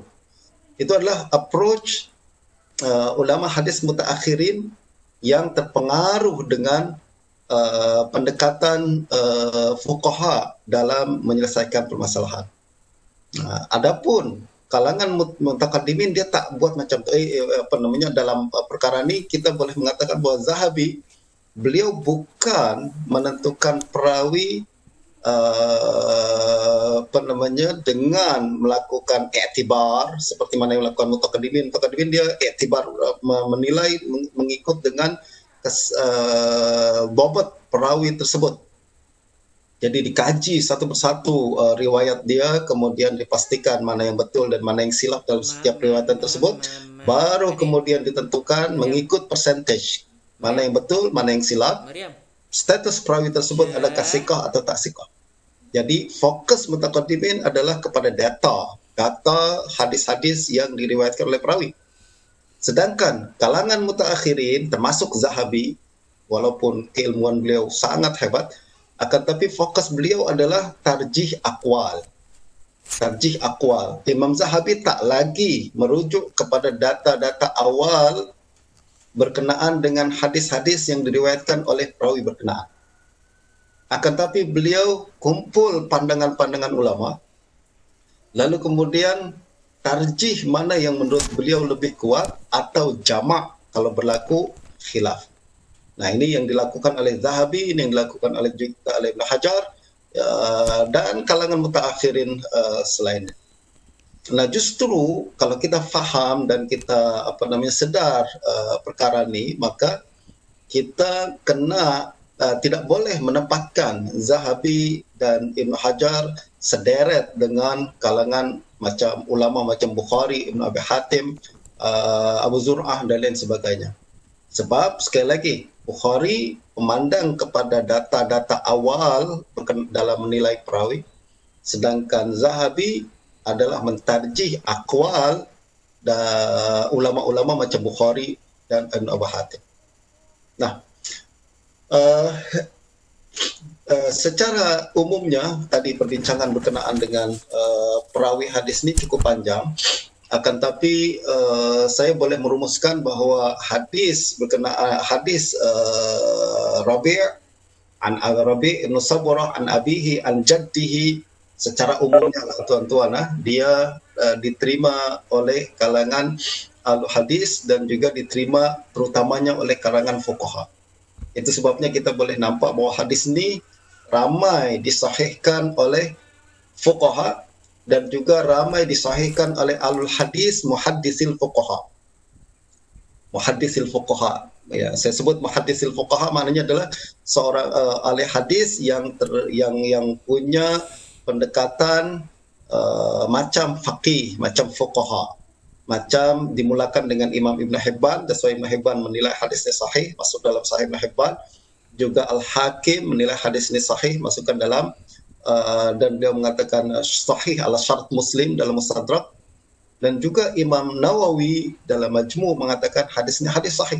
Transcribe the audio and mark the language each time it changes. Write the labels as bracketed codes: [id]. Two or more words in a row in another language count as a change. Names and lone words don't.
[ms] Itu adalah approach ulama hadis mutaakhirin yang terpengaruh dengan pendekatan fuqaha dalam menyelesaikan permasalahan. Adapun kalangan mutaqaddimin dia tak buat macam tu. Dalam perkara ini kita boleh mengatakan bahawa Zahabi beliau bukan menentukan perawi dengan melakukan i'tibar seperti mana yang melakukan mutaqaddimin. Mutaqaddimin dia i'tibar, menilai mengikut dengan bobot perawi tersebut. Jadi dikaji satu persatu riwayat dia, kemudian dipastikan mana yang betul dan mana yang silap dalam setiap riwayat tersebut, baru kemudian ditentukan mengikut percentage mana yang betul, mana yang silap, status perawi tersebut adakah siqah atau tak siqah. Jadi fokus mutaqaddimin adalah kepada data hadis-hadis yang diriwayatkan oleh perawi. Sedangkan kalangan mutaakhirin termasuk Zahabi, walaupun keilmuan beliau sangat hebat, akan tapi fokus beliau adalah [ar] ترجيح أقوال. ترجيح أقوال. [ms] Imam Zahabi tak lagi merujuk kepada data-data awal berkenaan dengan hadis-hadis yang diriwayatkan oleh perawi berkenaan. Akan tapi beliau kumpul pandangan-pandangan ulama, lalu kemudian tarjih mana yang menurut beliau lebih kuat atau jamak kalau berlaku khilaf. Nah, ini yang dilakukan oleh Zahabi, ini yang dilakukan oleh Ibn Hajar, dan kalangan mutaakhirin selainnya. Nah, justru kalau kita faham dan kita sedar perkara ini, maka kita kena tidak boleh menempatkan Zahabi dan Ibn Hajar sederet dengan kalangan macam ulama macam Bukhari, Ibn Abi Hatim, Abu Zur'ah dan lain sebagainya. Sebab sekali lagi Bukhari memandang kepada data-data awal dalam menilai perawi, sedangkan Zahabi adalah mentarjih aqwal ulama-ulama macam Bukhari dan Ibn Abi Hatim. Nah, secara umumnya tadi perbincangan berkenaan dengan perawi hadis ini cukup panjang. Akan tapi saya boleh merumuskan bahawa hadis Rabi' an Rabi' ibn Saburah [ar] عن أبيه عن جده, [ms] secara umumnya lah tuan-tuan, dia diterima oleh kalangan al-hadis dan juga diterima terutamanya oleh kalangan fuqaha. Itu sebabnya kita boleh nampak bahwa hadis ini ramai disahihkan oleh fuqaha dan juga ramai disahihkan oleh alul hadis [ar] محدثي الفقهاء. محدثي الفقهاء. [ms] Ya, saya sebut [ar] محدثي الفقهاء [ms] maknanya adalah seorang ahli hadis yang punya pendekatan macam faqih, macam fuqaha. Macam dimulakan dengan Imam Ibn Hibban, [en] that's why [ms] Ibn Hibban menilai hadisnya sahih, masuk dalam Sahih Ibn Hibban. Juga Al-Hakim menilai hadis ini sahih, masukkan dalam dan dia mengatakan [ar] صحيح على شرط مسلم [ms] dalam Mustadrak. Dan juga Imam Nawawi dalam Majmu' mengatakan hadis ini hadis sahih.